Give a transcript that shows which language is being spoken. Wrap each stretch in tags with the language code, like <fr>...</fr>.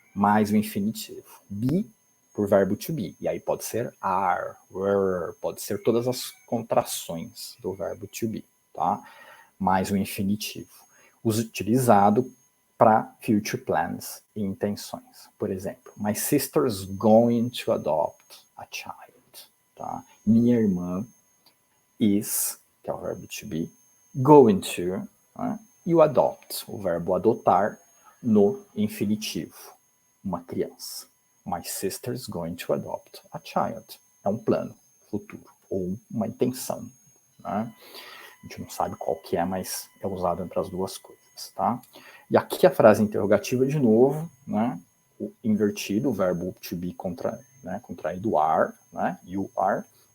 <pt>Mais o infinitivo. Be por verbo to be. E aí pode ser are, were, pode ser todas as contrações do verbo to be, tá? Mais o infinitivo. Utilizado para future plans e intenções. Por exemplo,</pt> <en>my sister's going to adopt a child.</en> <pt>Tá? Minha irmã is, que é o verbo to be,</pt> <en>going to,</en> <pt>né? E o adopt, o verbo adotar, no infinitivo. Uma criança.</pt> <en>My sister's going to adopt a child.</en> <pt>É um plano futuro, ou uma intenção. Né? A gente não sabe qual que é, mas é usado entre as duas coisas, tá? E aqui a frase interrogativa de novo, né? O invertido, o verbo to be contraído are, né?</pt> <en>You are.</en>